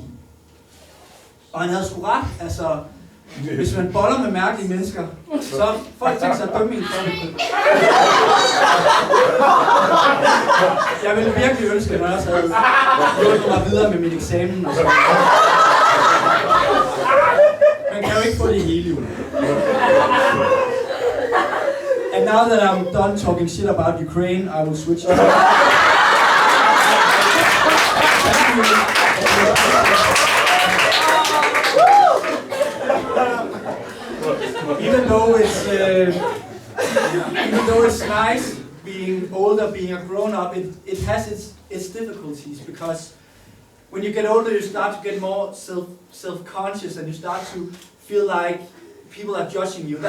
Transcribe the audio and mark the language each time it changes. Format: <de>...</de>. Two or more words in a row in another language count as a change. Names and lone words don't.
<da>Og han havde sgu ret, altså, hvis man boller med mærkelige mennesker, så folk tænker sig at dømme en for det. Jeg ville virkelig ønske, at jeg også havde hjulpet mig videre med min eksamen og sådan. Man kan jo ikke få det hele, jo.</da> <en>And now that I'm done talking shit about Ukraine, I will switch to Even though it's nice being older, being a grown-up, it has its difficulties, because when you get older, you start to get more self-conscious, and you start to feel like people are judging you.</en>